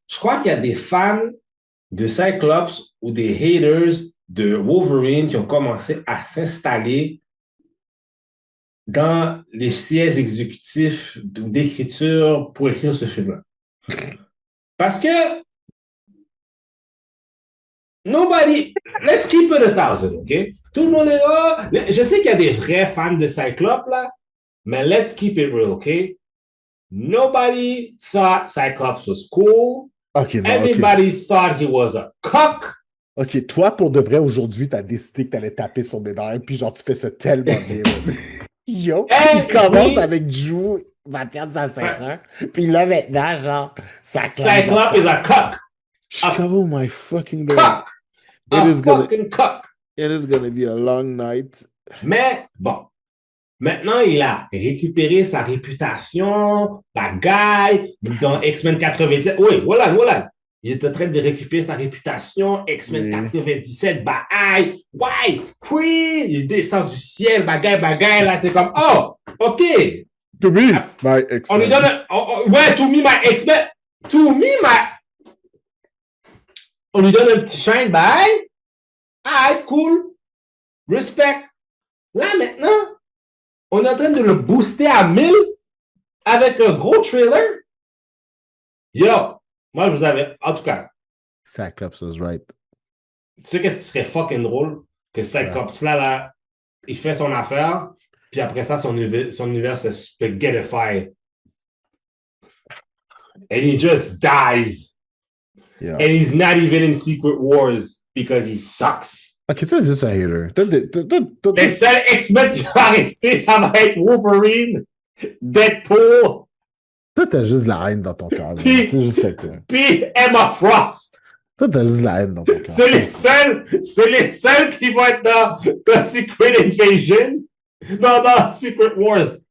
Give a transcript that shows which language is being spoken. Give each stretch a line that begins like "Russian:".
French: Je crois qu'il y a des fans de Cyclops ou des haters de Wolverine qui ont commencé à s'installer dans les sièges exécutifs d'écriture pour écrire ce film-là. Parce que
English: nobody, let's keep it 1,000, OK?
French: Tout le monde est là. Je sais qu'il y a des vrais fans de Cyclops, là, mais
English: let's keep it real, OK? Nobody thought Cyclops was cool.
French: Ok, non,
English: Everybody thought he was a cock.
French: Ok, toi, pour de vrai, aujourd'hui, t'as décidé que t'allais taper sur mes dents, puis genre, tu fais ça tellement bien. Yo, il commence avec Drew, va perdre sa ceinture, puis là, maintenant, genre, ça classe.
English: Cyclops is a cock. Oh my fucking God. Cock. A fucking cock. It is gonna be a long night.
French: Mais, bon, maintenant, il a récupéré sa réputation, bagaille, dans X-Men 97. Oui, voilà. Il est en train de récupérer sa réputation, X-Men 97, bagaille, ouais, oui, il descend du ciel, bagaille, là, c'est comme, oh, OK.
English: To me, my X-Men.
French: On lui donne ouais,
English: to me, my X-Men. To me, my...
French: On lui donne un petit shine, bye. Ah, cool. Respect. Là, maintenant, on est en train de le booster à 1000 avec un gros trailer. Yo, moi, je vous avais... En tout cas...
English: Cyclops was right.
French: Tu sais qu'est-ce qui serait fucking drôle? Que Cyclops, là, il fait son affaire, puis après ça, son univers se spaghettify.
English: And he just dies. Yeah. And he's not even in Secret Wars because he sucks.
French: Ok, t'es juste un hater. Les seuls X-Men qui vont rester, ça va être Wolverine, Deadpool. Toi, t'as juste la haine dans ton cœur. C'est juste ça. Puis Emma Frost. Toi, t'as juste la haine dans ton cœur. C'est les seuls qui vont être dans Secret Invasion, dans Secret Wars.